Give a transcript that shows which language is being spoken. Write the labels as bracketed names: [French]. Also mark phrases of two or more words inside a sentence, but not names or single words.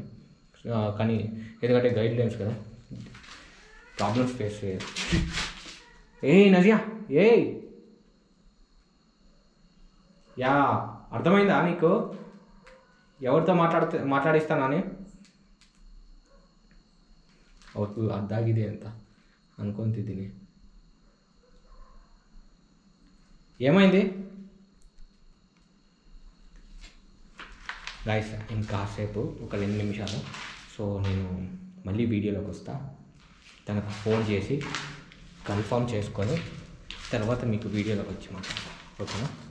[Telugu] కానీ ఎందుకంటే [English] guide lines [Telugu] కదా, ప్రాబ్లమ్స్ ఫేస్ చేయాలి. నజియా యా అర్థమైందా నీకు ఎవరితో మాట్లాడిస్తానని? [Kannada] ಅವತ್ತು ಅದಾಗಿದೆ ಅಂತ ಅನ್ಕೊತಿದ್ದೀನಿ. [Telugu] ఏమైంది గైస్? ఇంకాసేపు ఒక 2 నిమిషాలు, సో నేను మళ్ళీ వీడియోలోకి వస్తా. తనకు ఫోన్ చేసి కన్ఫర్మ్ చేసుకొని తర్వాత మీకు వీడియోలోకి వచ్చి మాట్లాడతాను, ఓకేనా?